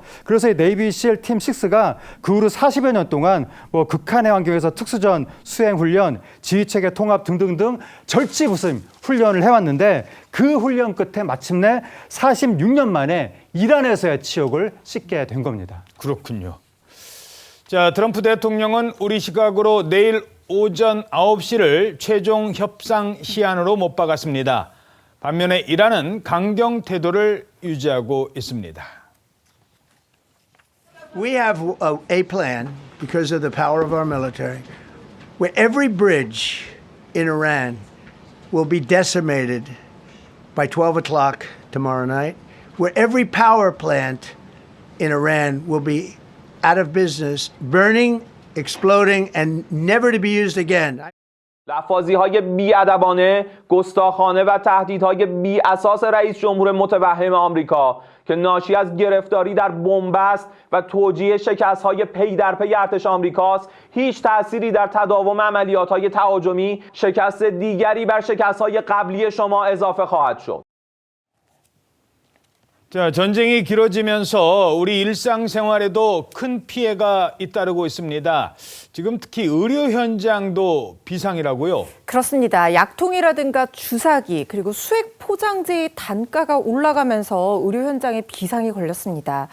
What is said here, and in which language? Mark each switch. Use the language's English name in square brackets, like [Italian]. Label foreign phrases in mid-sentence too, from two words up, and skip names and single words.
[Korean] 그래서 이 네이비실 팀 6가 그 후로 40여 년 동안 뭐 극한의 환경에서 특수전, 수행 훈련, 지휘체계 통합 등등등 절치부심 훈련을 해왔는데 그 훈련 끝에 마침내 46년 만에 이란에서의 치욕을 씻게 된 겁니다. 그렇군요. 자, 트럼프 대통령은 우리 시각으로 내일 오전 9시를 최종 협상 시한으로 못 박았습니다. 반면에 이란은 강경 태도를 유지하고 있습니다. [English] We have a plan because of the power of our military where every bridge in Iran will be decimated by 12 o'clock tomorrow night, where every power plant in Iran will be out of business, burning, exploding, and never to be used again. [Persian] لفاظی‌های بی‌ادبانه، گستاخانه و تهدیدهای بی‌اساس رئیس جمهور متوهم آمریکا که ناشی از گرفتاری در بنبست و توجیه شکست‌های پی در پی ارتش آمریکاست، هیچ تأثیری در تداوم عملیات‌های تهاجمی، شکست دیگری بر شکست‌های قبلی شما اضافه خواهد شد. [Korean] 자, 전쟁이 길어지면서 우리 일상생활에도 큰 피해가 잇따르고 있습니다. 지금 특히 의료 현장도 비상이라고요? 그렇습니다. 약통이라든가 주사기 그리고 수액 포장재의 단가가 올라가면서 의료 현장에 비상이 걸렸습니다.